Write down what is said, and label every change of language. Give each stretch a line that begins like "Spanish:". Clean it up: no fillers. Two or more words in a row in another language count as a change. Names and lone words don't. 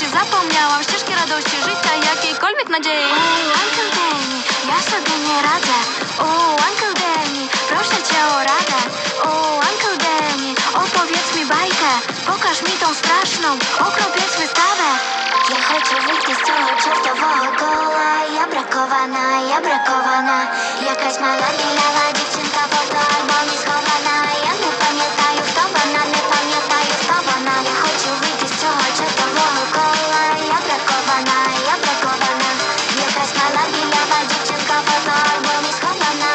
Polish: Zapomniałam ścieżki radości, życia, jakiejkolwiek nadziei. Uncle Danny, ja sobie nie radzę. Uncle Danny, proszę cię o radę. Uncle Danny, opowiedz mi bajkę. Pokaż mi tą straszną, okropiec wystawę.
Ukrainian: Ja хочу
Polish: wyjść z
Ukrainian: цього чортового кола. Я бракована. Якась мала білява дівчинка в фотоальбомі схована. Я не пам'ятаю, хто вона, не пам'ятаю, хто вона. Я хочу вийти з цього чортового кола. Я бракована. Якась мала білява дівчинка в фотоальбомі схована.